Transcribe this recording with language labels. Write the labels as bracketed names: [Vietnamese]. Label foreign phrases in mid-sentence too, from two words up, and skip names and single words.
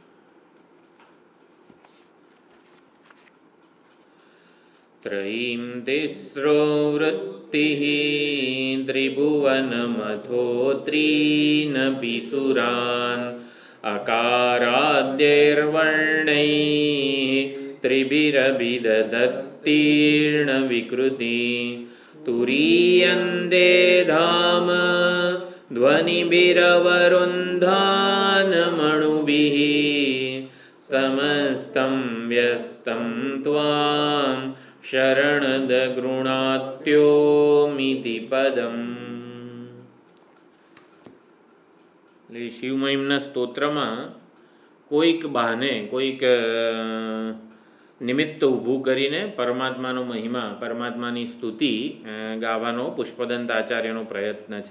[Sanskrit] त्रयीं तिस्रो वृत्तिः त्रिभुवनमथो त्रीनपि सुरान् अकाराद्यैर्वर्णैः त्रिभिरभिदधत्तीर्णविकृति तुरीयन्ते धाम ध्वनिभिरवरुन्धानमणुभिः समस्तं व्यस्तं त्वां શરણદગૃણાત્યોમિતિ પદમ. [Gujarati] એટલે શિવમહિમના સ્તોત્રમાં કોઈક બહાને કોઈક નિમિત્ત ઊભું કરીને પરમાત્માનો મહિમા, પરમાત્માની સ્તુતિ ગાવાનો પુષ્પદંત આચાર્યનો પ્રયત્ન છે.